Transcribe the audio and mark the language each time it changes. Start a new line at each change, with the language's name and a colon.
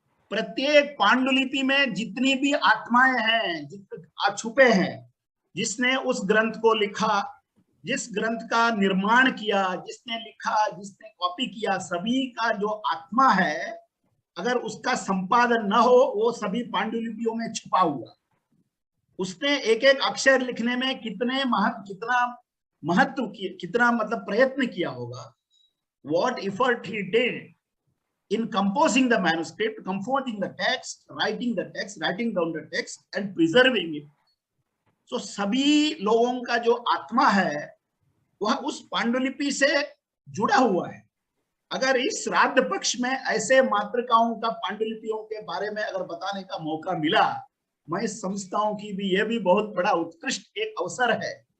Hindi: प्रत्येक पांडुलिपि में जितनी भी आत्माएं हैं, छुपे हैं, जिसने उस ग्रंथ को लिखा, जिस ग्रंथ का निर्माण किया, जिसने लिखा, जिसने कॉपी किया, सभी का जो आत्मा है, अगर उसका संपादन न हो, वो सभी पांडुलिपियों में छुपा हुआ। उसने एक एक अक्षर लिखने में कितना महत्व, कितना मतलब प्रयत्न किया होगा।
English: What effort he did in composing the manuscript, composing the text, writing down the text and preserving it.
Hindi: So सभी लोगों का जो आत्मा है वह उस पांडुलिपि से जुड़ा हुआ है। अगर इस श्राद्ध पक्ष में ऐसे मातृकाओं का पांडुलिपियों के बारे में अगर बताने का मौका मिला, मैं समझता हूं कि भी यह भी बहुत बड़ा उत्कृष्ट एक अवसर है।